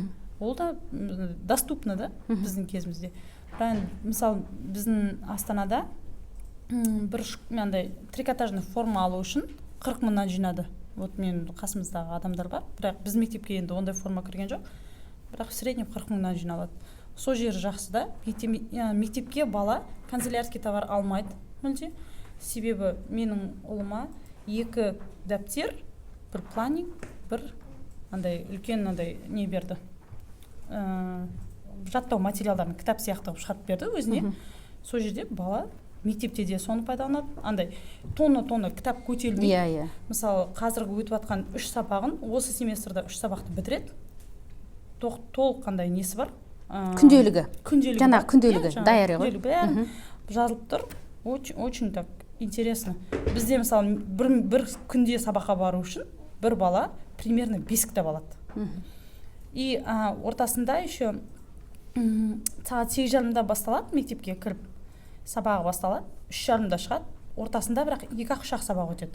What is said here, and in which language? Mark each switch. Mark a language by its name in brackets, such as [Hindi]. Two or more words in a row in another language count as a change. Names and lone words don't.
[Kazakh] Ол да доступны да біздің кезімізде. Мысалы біздің Астанада бір трикотажный форма алу үшін 40 мыңнан жинады. Вот мен қасымыздағы адамдар бар, бірақ біз мектепке енді ондай форма кірген жоқ. Бірақ [Russian] в среднем [Kazakh] 40 мыңнан жиналады. Сол жері жақсы да. Мектепке бала [Russian] канцелярский товар [Kazakh] алмайды мүлде. Себебі менің ұлыма 2 дәптер, бір планинг, бір үлкен не берді. Жаттау материалдарын кітап сияқты шығарып берді өзіне. Сол жерде бала мектепте де соны пайдаланады. Тонна кітап көтерілмейді. Мысалы, қазіргі өтіп жатқан 3 сабағын, осы семестрда 3 сабақты бітіреді. Толық қандай несі бар? Күнделігі. Жаңа күнделігі, дайыры ғой. Бәрі жазылып тұр. [Russian] Очень так интересно. [Kazakh] Бізде мысалы бір күнде сабаққа бару үшін бір бала примерно 5 кітап алады. И ортасында еще сағат 8:30-да басталады, мектепке кіріп сабағы басталады, 3:30-да шығады. Ортасында бірақ 2-3 сабақ өтеді.